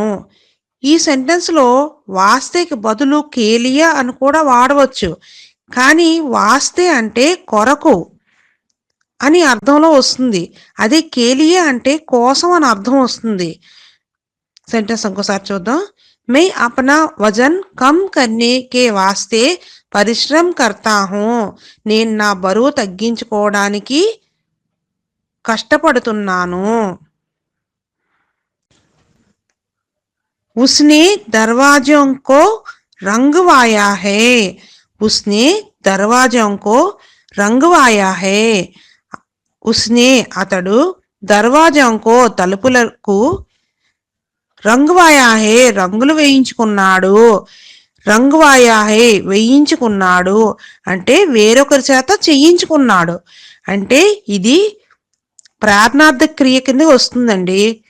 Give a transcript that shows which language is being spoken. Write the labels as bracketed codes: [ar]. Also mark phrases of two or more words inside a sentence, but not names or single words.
[te] ఈ సెంటెన్స్లో వాస్తేకి బదులు కేలియా అని కూడా వాడవచ్చు. కానీ వాస్తే అంటే కొరకు అని అర్థంలో వస్తుంది. అదే కేలియా అంటే కోసం అని అర్థం వస్తుంది. సెంటెన్స్ ఇంకోసారి చూద్దాం. [hi] मैं अपना वजन कम करने के वास्ते परिश्रम करता हूँ. [te] నేను నా బరువు తగ్గించుకోవడానికి కష్టపడుతున్నాను. [hi] उसने दरवाजों को रंगवाया है. उसने दरवाजों को रंगवाया है. [te] उसने అతడు దర్వాజంకో తలుపులకు [hi] रंगवाया है [te] రంగులు వేయించుకున్నాడు. [hi] रंगवाया है [te] వేయించుకున్నాడు అంటే వేరొకరి చేత చేయించుకున్నాడు. అంటే ఇది ప్రార్థనార్థ క్రియ కింద వస్తుందండి.